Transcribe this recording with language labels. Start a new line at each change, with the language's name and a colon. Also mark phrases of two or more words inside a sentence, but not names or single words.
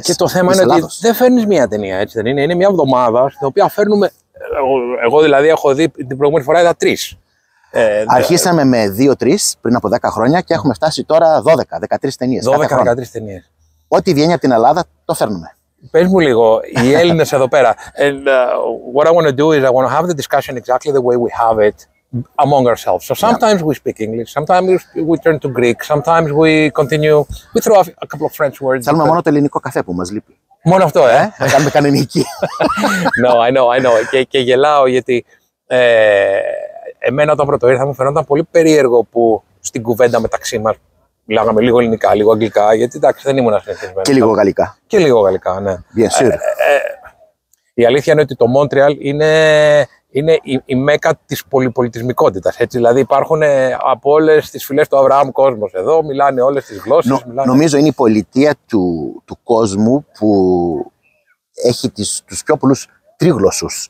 Greek: Και το θέμα είναι ότι δεν φέρνεις μία ταινία, έτσι δεν είναι? Είναι μια εβδομάδα στην οποία φέρνουμε. Εγώ δηλαδή έχω δει την προηγούμενη φορά είδα 3. Αρχίσαμε με 2-3 πριν από 10 χρόνια και έχουμε φτάσει τώρα 12-13 ταινίες. 12-13 ταινίες. Ό,τι βγαίνει από την Ελλάδα το φέρνουμε. Πες μου λίγο, οι Έλληνες εδώ πέρα.
English: And what I want to do is I want to have the discussion exactly the way we have it among ourselves. So sometimes we speak English, sometimes we turn to Greek, sometimes we continue, we throw a couple of French words.
Greek: Θέλουμε μόνο το ελληνικό καφέ που μας λείπει. Μόνο αυτό, Να κάνουμε κανονική.
English: No, I know.
Greek: Και γελάω γιατί εμένα όταν πρώτο ήρθα μου φαινόταν πολύ περίεργο που στην κουβέντα μεταξύ μας μιλάγαμε λίγο ελληνικά, λίγο αγγλικά, γιατί εντάξει δεν ήμουν συνηθισμένος. Και λίγο γαλλικά. Και λίγο γαλλικά, ναι.
French: Bien sûr.
Greek: Η αλήθεια είναι ότι το Μόντρεαλ είναι η μέκα της πολυπολιτισμικότητας. Έτσι, δηλαδή υπάρχουν από όλες τις φυλές του Αβραάμ κόσμος εδώ, μιλάνε όλες τις γλώσσες. Νομίζω είναι η πολιτεία του κόσμου που έχει τους πιο πολλούς τρίγλωσσους.